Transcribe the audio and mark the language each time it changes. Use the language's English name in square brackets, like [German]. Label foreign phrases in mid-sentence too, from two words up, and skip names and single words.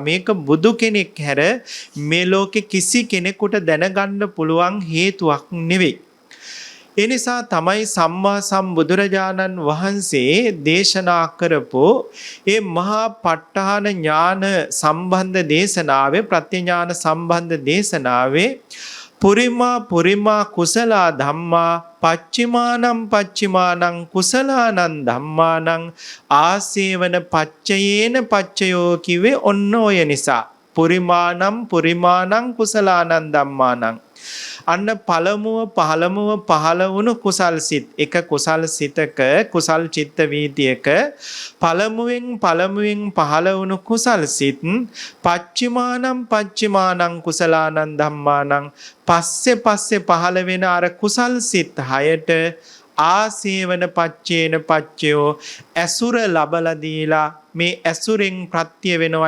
[Sinhala] මේක බුදු කෙනෙක් හැර මේ ලෝකේ කිසි කෙනෙකුට දැනගන්න පුළුවන් හේතුවක් නෙවෙයි. ඒ නිසා තමයි සම්මා සම්බුදුරජාණන් වහන්සේ දේශනා කරපු ඒ මහා ප ဋ ාණ ඥාන සම්බන්ධ දේශනාවේ, ප්‍රත්‍යඥාන සම්බන්ධ දේශනාවේ [Pali] පුරිමා කුසලා ධම්මා පච්චිමානං කුසලානං ධම්මානං ආසේවන පච්චයේන පච්චයෝ [Sinhala] කිව්වේ ඔන්න ඔය නිසා. [Pali] පුරිමානං කුසලානං ධම්මානං. [Sinhala] අන්න පළමුව පහළ වුණු කුසල් සිත්, එක කුසල් සිතක කුසල් චිත්ත වීතියක පළමුවෙන් පහළ වුණු කුසල් සිත් [Pali] පච්චිමානං කුසලානං ධම්මානං [Sinhala] පස්සේ පහළ වෙන අර කුසල් සිත් හයට [Pali] ආසේවන පච්චේන පච්චයෝ [Sinhala] ඇසුර ලබලා දීලා මේ ඇසුරෙන් ප්‍රත්‍ය වෙනවා.